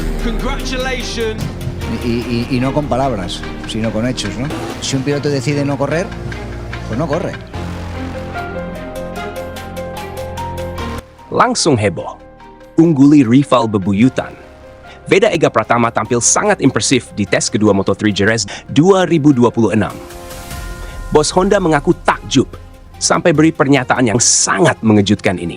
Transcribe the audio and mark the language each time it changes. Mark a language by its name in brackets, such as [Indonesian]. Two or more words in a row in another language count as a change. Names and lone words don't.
[English] Congratulations. [Spanish] Y no con palabras, sino con hechos, ¿no? Si un piloto decide no correr, pues no corre. [Indonesian] Langsung heboh. Ungguli rival bebuyutan. Veda Ega Pratama tampil sangat impresif di tes kedua Moto3 Jerez 2026. Bos Honda mengaku takjub sampai beri pernyataan yang sangat mengejutkan ini.